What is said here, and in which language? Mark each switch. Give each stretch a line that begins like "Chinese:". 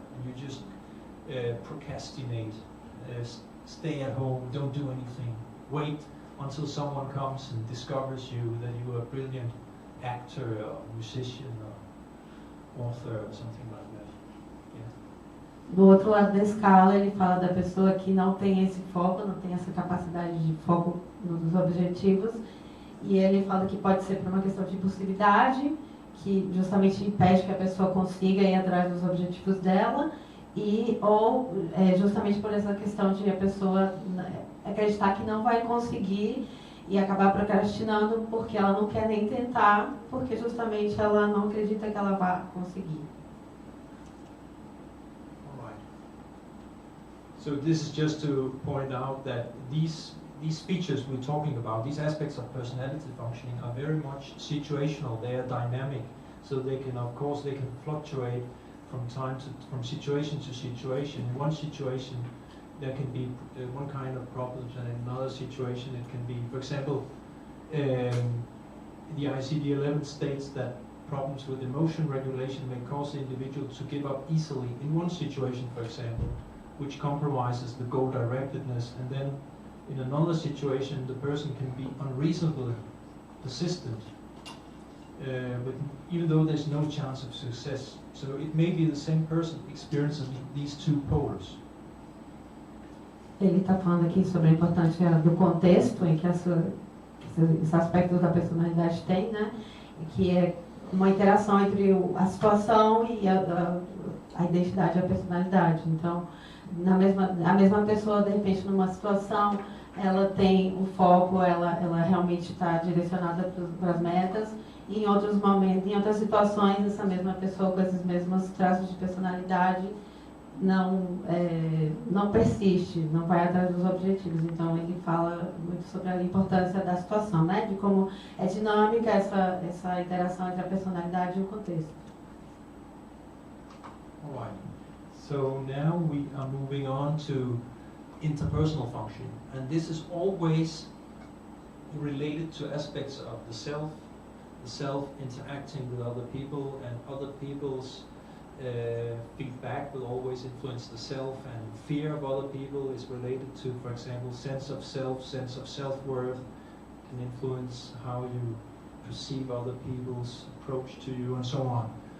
English: And you just procrastinate, stay at home, don't do anything, wait until someone comes and discovers you that you are a brilliant actor or musician or author or something like that. Yeah.
Portuguese: Do outro lado da escala, ele fala da pessoa que não tem esse foco, não tem essa capacidade de foco nos objetivos, e ele fala que pode ser por uma questão de impulsividade, que justamente impede que a pessoa consiga ir atrás dos objetivos dela, ou justamente por essa questão de a pessoa acreditar que não vai conseguir e acabar procrastinando porque ela não quer nem tentar, porque justamente ela não acredita que ela vai conseguir.
English: All right. So this is just to point out that these features we're talking about, these aspects of personality functioning, are very much situational. They are dynamic, so they can, of course, they can fluctuate from situation to situation. In one situation, there can be one kind of problems, and in another situation, it can be, for example, the ICD-11 states that problems with emotion regulation may cause the individual to give up easily in one situation, for example, which compromises the goal-directedness, and then in another situation, the person can be unreasonably persistent, but even though there's no chance of success. So it may be the same person experiencing these two poles.
Portuguese: Ele está falando aqui sobre a importância do contexto em que esses aspectos da personalidade tem, né? Que é uma interação entre a situação e a identidade e a personalidade. Então, a mesma pessoa, de repente, numa situação, ela tem o foco, ela realmente está direcionada para as metas, e em outros momentos, em outras situações, essa mesma pessoa com esses mesmos traços de personalidade não persiste, não vai atrás dos objetivos. Então ele fala muito sobre a importância da situação, né? De como é dinâmica essa interação entre a personalidade e o contexto.
English: All right. So now we are moving on to interpersonal functioning, and this is always related to aspects of the self interacting with other people, and other people's feedback will always influence the self, and fear of other people is related to, for example, sense of self-worth, can influence how you perceive other people's approach to you, and so on.